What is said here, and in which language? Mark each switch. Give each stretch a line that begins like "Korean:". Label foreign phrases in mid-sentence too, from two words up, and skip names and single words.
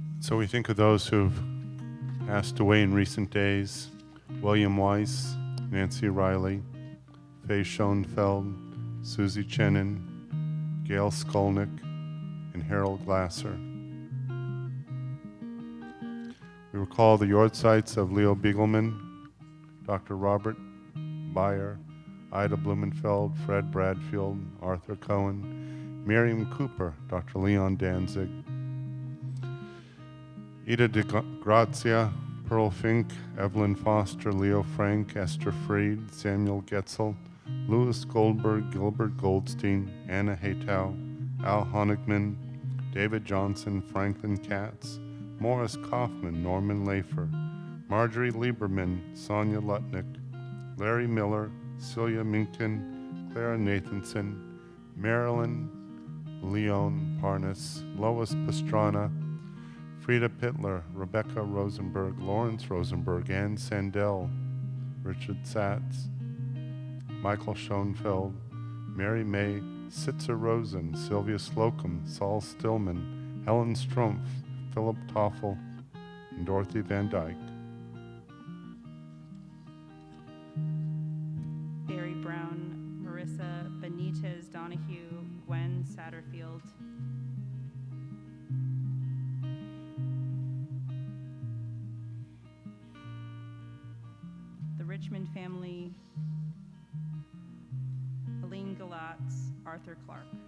English: So we think of those who've passed away in recent days: William Weiss, Nancy Riley, Faye Schoenfeld, Susie Chenin, Gail Skolnick, and Harold Glasser. We recall the yahrzeits of Leo Biegelman, Dr. Robert Beyer, Ida Blumenfeld, Fred Bradfield, Arthur Cohen, Miriam Cooper, Dr. Leon Danzig, Ida de Grazia, Pearl Fink, Evelyn Foster, Leo Frank, Esther Freed, Samuel Getzel, Louis Goldberg, Gilbert Goldstein, Anna Haytow, Al Honigman, David Johnson, Franklin Katz, Morris Kaufman, Norman Lafer, Marjorie Lieberman, Sonia Lutnick, Larry Miller, Celia Minkin, Clara Nathanson, Marilyn Leon Parnas, Lois Pastrana, Frida Pittler, Rebecca Rosenberg, Lawrence Rosenberg, Ann Sandell, Richard Satz, Michael Schoenfeld, Mary May, Sitzer Rosen, Sylvia Slocum, Saul Stillman, Helen Strumpf, Philip Toffel, and Dorothy Van Dyke. Barry Brown, Marissa Benitez Donahue, Gwen Satterfield. The Richmond family, Elaine Galatz, Arthur Clark.